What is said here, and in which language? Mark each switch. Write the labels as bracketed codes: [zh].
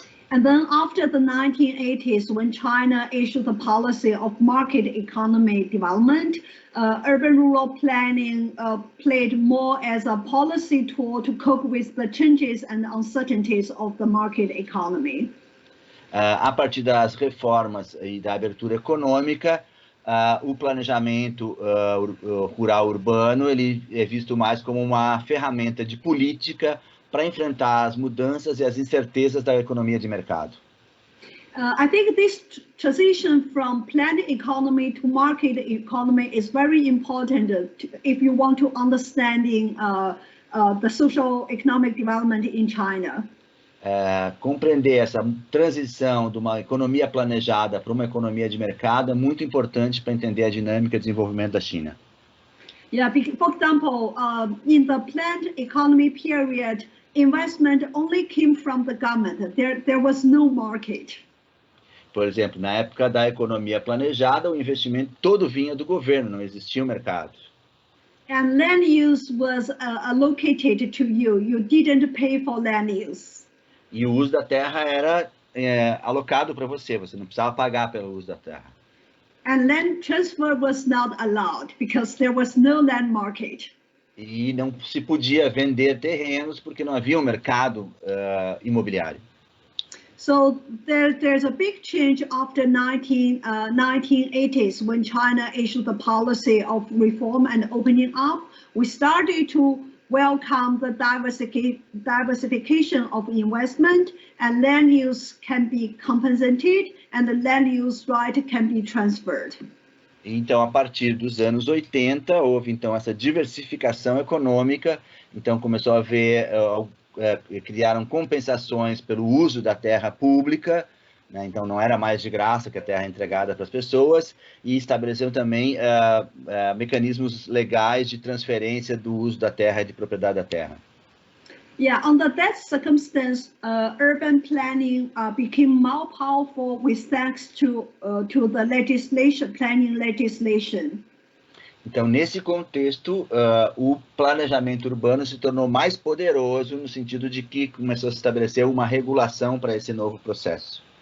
[en] And then after the 1980s, when China issued the policy of market economy development, urban-rural planning played more as a policy tool to cope with the changes and uncertainties of the market economy. [pt] A partir das reformas e da abertura econômica, o planejamento rural urbano ele é visto mais como uma ferramenta de política para enfrentar as mudanças e as incertezas da economia de mercado. [en] I think this transition from planned economy to market economy is very important if you want to understanding the social economic development in China. [pt] Compreender essa transição de uma economia planejada para uma economia de mercado é muito importante para entender a dinâmica de desenvolvimento da China. [en] Yeah, for example, in the planned economy period, investment only came from the government. There was no market. [pt] Por exemplo, na época da economia planejada, o investimento todo vinha do governo, não existia um mercado. [en] And land use was allocated to you. You didn't pay for land use. [pt] E o uso da terra era alocado para você, você não precisava pagar pelo uso da terra. [en] And land transfer was not allowed because there was no land market. [pt] E não se podia vender terrenos porque não havia um mercado imobiliário. [en] So there's a big change after 1980s when China issued the policy of reform and opening up. We started to welcome the diversification of investment, and land use can be compensated and the land use right can be transferred. [pt] Então, a partir dos anos 80, houve então essa diversificação econômica, então começou a haver, criaram compensações pelo uso da terra pública, né? Então não era mais de graça que a terra é entregada para as pessoas, e estabeleceram também mecanismos legais de transferência do uso da terra e de propriedade da terra. [en] Yeah, under that circumstance, urban planning became more powerful with thanks to the planning legislation. [pt] Então, nesse contexto, o planejamento urbano se tornou mais poderoso no sentido de que começou a se estabelecer uma regulação para esse novo processo.